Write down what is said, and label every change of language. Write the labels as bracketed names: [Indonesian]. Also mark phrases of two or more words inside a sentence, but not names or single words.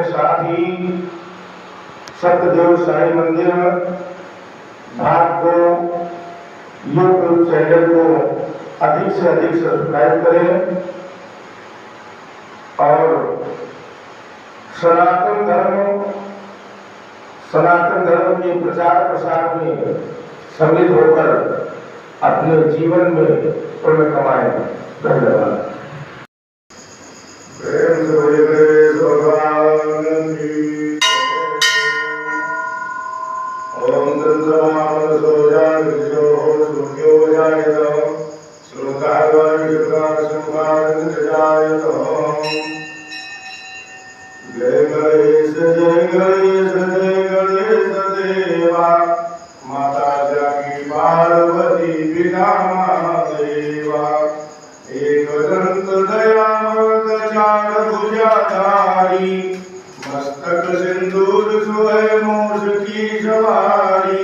[Hindi] साथ ही सतगुरु साईं मंदिर भागवत यूट्यूब चैनल को अधिक से अधिक सब्सक्राइब करें और सनातन धर्म के प्रचार प्रसार में सम्मिलित होकर अपने जीवन में पुण्य कमाएं। धन्यवाद। प्रेम से भगवान की ओम तत्समाम सोजान जो सुख्यो जायतो श्लोकार्वाणि शुभारंभ जायतो। जय गणेश जय गणेश जय गणेश देवा, माता जाकी पार्वती पिता महादेवा। एक दंत दयावत चार भुजाधारी, मस्तक सिंदूर सोहे मोष की सवारी।